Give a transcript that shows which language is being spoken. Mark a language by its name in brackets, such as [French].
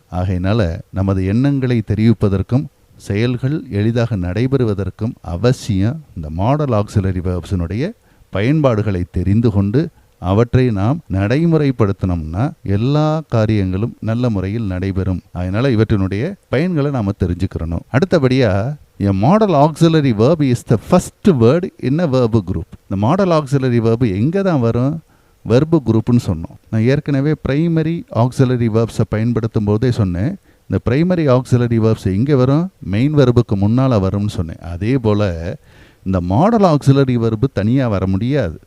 [Tamil] ஆகையினால நமது எண்ணங்களை தெரிவிப்பதற்கும் செயல்கள் எளிதாக நடைபெறுவதற்கும் அவசியம் இந்த மாடல் ஆக்சிலரி வெர்ப்ஸினுடைய பயன்பாடுகளை தெரிந்து கொண்டு அவற்றை நாம் நடைமுறைப்படுத்தினோம்னா எல்லா காரியங்களும் நல்ல முறையில் நடைபெறும். அதனால இவற்றினுடைய பயன்களை நாம் தெரிஞ்சுக்கிறணும். [English] அடுத்தபடியா, a model auxiliary verb is the first word in a verb group. [Tamil] இந்த மாடல் ஆக்சிலரி வெர்பு எங்கே தான் வரும்? வெர்பு குரூப்னு சொன்னோம். நான் ஏற்கனவே பிரைமரி ஆக்சிலரி வெர்ப்ஸை பயன்படுத்தும் போதே சொன்னேன், இந்த பிரைமரி ஆக்சிலரி வெர்ப்ஸ் எங்கே வரும்? மெயின் வெர்புக்கு முன்னால் வரும்னு சொன்னேன். அதே போல் இந்த மாடல் ஆக்சிலரி வெர்பு தனியாக வர முடியாது.